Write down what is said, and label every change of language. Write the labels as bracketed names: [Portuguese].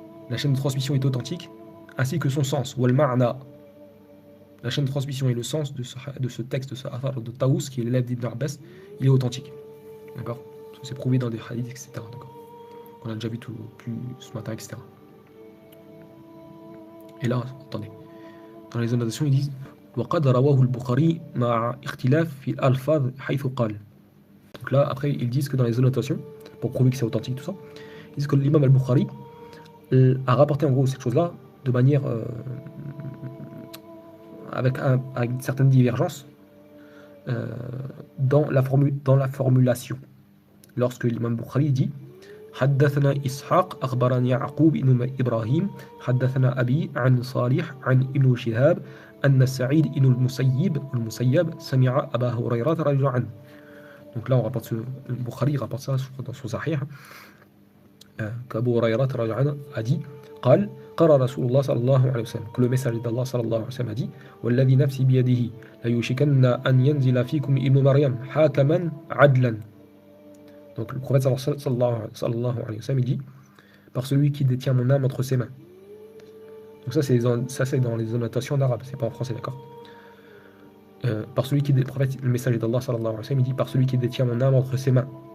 [French] La chaîne de transmission est authentique, ainsi que son sens, wal ma'na. La chaîne de transmission et le sens de ce texte, de ce athar de Taous, qui est l'élève d'Ibn Abbas, il est authentique. D'accord. C'est prouvé dans des hadiths, etc. D'accord. On a déjà vu tout plus ce matin, etc. Et là, attendez. Dans les annotations, ils disent [Arabic] وقد رواه البخاري مع اختلاف في الألفاظ حيث قال. [French] Donc là, après, ils disent que dans les annotations, pour prouver que c'est authentique, tout ça, ils disent que l'imam al-Bukhari a rapporté en gros cette chose-là de manière avec une certaine divergence dans la formulation. Lorsque l'imam Bukhari dit [Arabic] حدثنا إسحاق أخبرني يعقوب بن إبراهيم حدثنا أبي عن صالح عن ابن شهاب أن سعيد بن المسيب سمع أبا هريرة رضي الله عنه. [French] Donc là on rapporte le Bukhari rapporte ça dans son Sahih qu'Abu Hurayra رضي الله عنه a dit [Arabic] قال قال رسول الله صلى الله عليه وسلم [French] que le messager d'Allah صلى الله عليه وسلم a dit [Arabic] والذي نفسي بيده ليوشكن أن ينزل فيكم ابن مريم حاكما عدلا. [French] Donc le prophète sallallahu alayhi wa sallam il dit par celui qui détient mon âme entre ses mains. Donc ça c'est dans les annotations en arabe, c'est pas en français, d'accord. Par celui qui le prophète, le messager d'Allah sallallahu alayhi wa sallam il dit par celui qui détient mon âme entre ses mains.